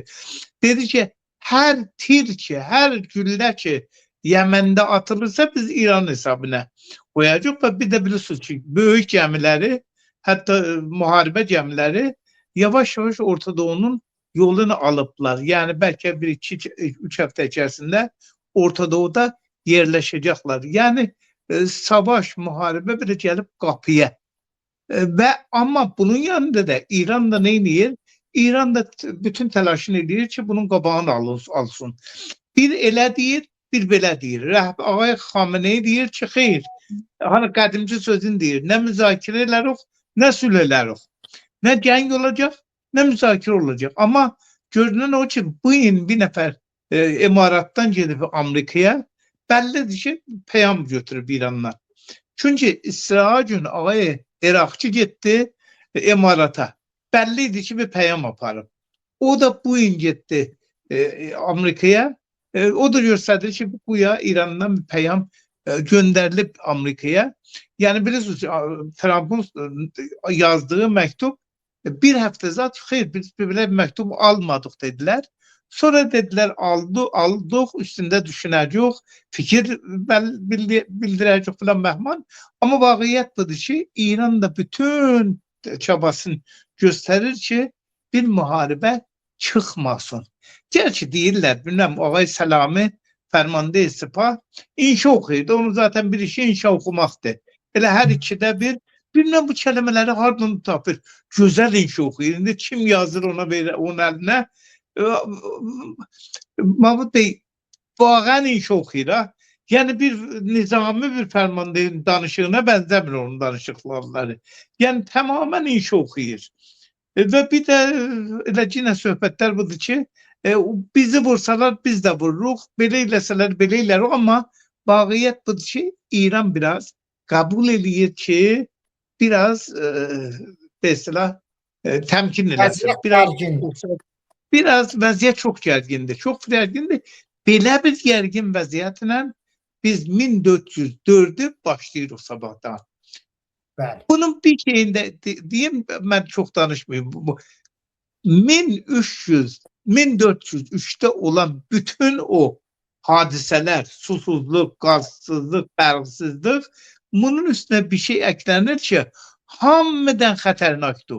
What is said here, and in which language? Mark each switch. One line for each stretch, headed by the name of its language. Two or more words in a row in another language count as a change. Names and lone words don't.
Turkish: Dedi ki her tir ki, her güllə ki Yemen'de atılırsa biz İran hesabına koyacağız ve bir de biliyorsunuz ki büyük gemileri, hatta muharebe gemileri yavaş yavaş Orta Doğu'nun yolunu alıplar. Yani belki bir iki, üç hafta içerisinde Orta Doğu'da yerleşecekler. Yani savaş, muharebe bir gelip kapıya. Ve ama bunun yanında da İran da neyiniyor? İran da bütün telaşını ediyor ki bunun
Azerbaijani: qabağını alsın. Bir elə deyir, bir belə deyir. Ağay Xamenei deyir ki, xeyr. Hani qədimci sözün deyir. Nə müzakirə elərik, nə sülh elərik. Nə gəng olacaq, nə müzakirə olacaq. Amma görünən o ki, bu gün bir nəfər Emiratdan gedib Amerikaya bəllidir ki, peyam götürüb İrandan. Çünki İsrail gün ağay Irakçı getdi Emirata. Bəllidir ki, bir peyam aparıb. O da bu gün getdi Amerikaya. O da göstərir ki, bu ya İrandan bir peyam göndərilib Amerikaya.
Turkish: Yani bilirsiniz Trump'ın yazdığı mektup bir hafta zaten
Azerbaijani: xeyr biz belə
Turkish: mektup almadık dediler.
Azerbaijani: Sonra dediler aldık üstünde düşünəcək, fikir bildirəcək falan məhman.
Turkish: Ama
Azerbaijani: vaqiyyət budur ki
Turkish: İran da bütün çabasını gösterir ki bir muharebe çıkmasın.
Azerbaijani: Gerçi deyirlər, bilmem Ağay Selami Fərmanda İstifa inşa oxuyurdu. Onu zaten bir işi inşa oxumaqdır. Elə hər ikidə bir bilmem bu kelimeleri hardan tapır. Güzel inşa oxuyur. İndi kim yazır ona verir onun eline? Mahmud Bey vağən inşa oxuyur ha. Yani bir nizami bir Fərmandanın danışığına benzəmir onun danışıqları. Yani tamamen inşa oxuyur. Ve bir de elə yine söhbətlər budur ki bizi vursalar biz de vururuq. Belə eləsələr belə elərik. Ama vaqiyyət budur ki İran biraz kabul eləyir ki biraz mesela temkin eləsin. Biraz vəziyyət çox gərgindir. Çox gərgindir. Belə bir gərgin vəziyyətlə biz 1404'ü başlayırıq sabahdan. Bəli.
Turkish: Bunun bir şeyinde diyeyim ben çok danışmayayım. 1403'te olan bütün o hadiseler, susuzluk, gazsızlık, bergsizlik bunun üstüne bir şey eklenir ki
Azerbaijani: hamıdan xətərnakdır.